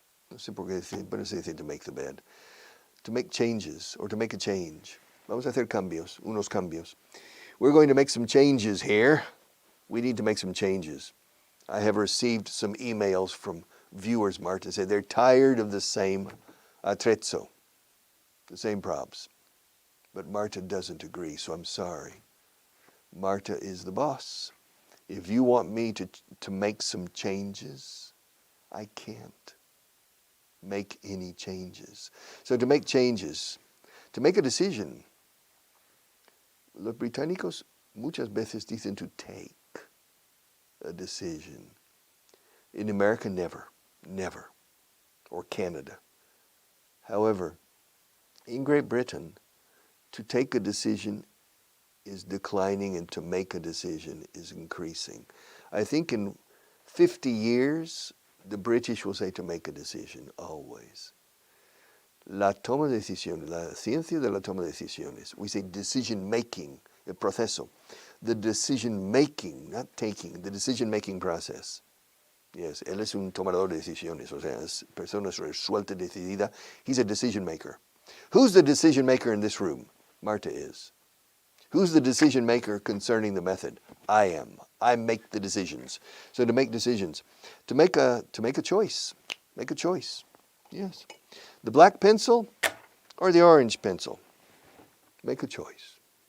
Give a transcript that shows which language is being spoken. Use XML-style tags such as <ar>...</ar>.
<es>No sé por qué decir</es> <en>to make the bed. To make changes, or to make a change.</en> <es>Vamos a hacer cambios, unos cambios.</es> <en>We're going to make some changes here. We need to make some changes. I have received some emails from viewers, Marta, say they're tired of the same attrezzo, the same props. But Marta doesn't agree, so I'm sorry. Marta is the boss. If you want me to make some changes, I can't make any changes. So to make changes, to make a decision,</en> <es>los británicos muchas veces dicen</es> <en>to take a decision. In America, never, never, or Canada. However, in Great Britain, to take a decision is declining and to make a decision is increasing. I think in 50 years, the British will say to make a decision, always.</en> <es>La toma de decisiones, la ciencia de la toma de decisiones.</es> <en>We say decision making,</en> <es>el proceso.</es> <en>The decision making, not taking, the decision making process.</en> <es>Yes, él es un tomador de decisiones, o sea, es persona resuelta, decidida.</es> <en>He's a decision maker. Who's the decision maker in this room? Marta is. Who's the decision maker concerning the method? I am. I make the decisions. So to make decisions, to make a choice, make a choice. Yes, the black pencil or the orange pencil. Make a choice.</en>